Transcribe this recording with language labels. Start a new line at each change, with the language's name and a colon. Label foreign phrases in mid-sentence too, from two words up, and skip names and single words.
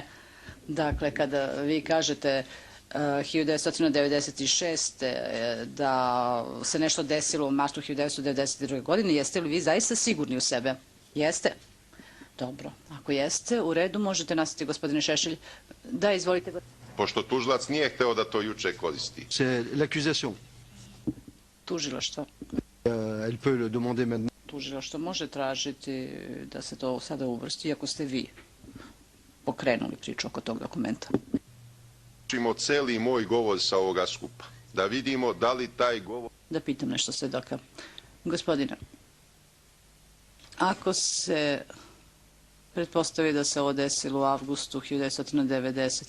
Serbian: Dakle, kada vi kažete 1996. da se nešto desilo u martu 1992. godine, jeste li vi zaista sigurni u sebe? Jeste? Dobro. Ako jeste, u redu, možete nastaviti, gospodine Šešelj. Da, izvolite. Pošto tužilac nije hteo da to juče koristi.
French: C'est l'accusation.
Serbian: Tužilaštvo.
French: Elle peut le demander maintenant.
Serbian: Tužilaštvo može tražiti da se to sada uvrsti, ako ste vi pokrenuli priču oko tog dokumenta. Učimo celi moj govor sa ovoga skupa. Da vidimo da li taj govor... Da pitam nešto svedoka. Gospodine, ako se pretpostavi da se ovo desilo u avgustu 1990.